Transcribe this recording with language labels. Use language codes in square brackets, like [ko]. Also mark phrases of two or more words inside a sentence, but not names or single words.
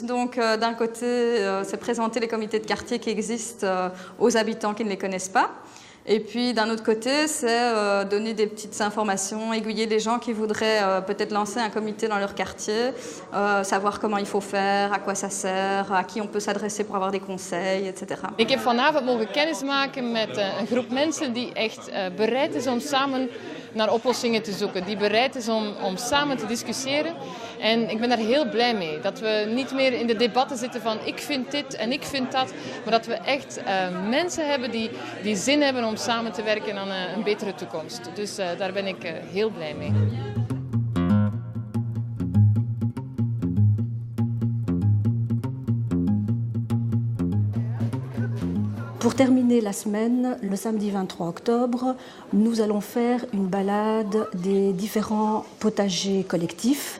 [fr] Donc d'un côté, c'est présenter les comités de quartier qui existent aux habitants qui ne les connaissent pas. Et puis d'un autre côté, c'est donner des petites informations, aiguiller les gens qui voudraient peut-être lancer un comité dans leur quartier, savoir comment il faut faire, à quoi ça sert, à qui on peut s'adresser pour avoir des conseils, etc. [nl] Ik heb vanavond mogen kennismaken met een groep mensen die echt bereid is om samen naar oplossingen te zoeken, die bereid is om samen te discussiëren. En ik ben daar heel blij mee. Dat we niet meer in de debatten zitten van ik vind dit en ik vind dat, maar dat we echt mensen hebben die zin hebben om samen te werken aan een betere toekomst. Dus daar ben ik heel blij mee. [fr] Pour terminer la semaine, le samedi 23 octobre, nous allons faire une balade des différents potagers collectifs.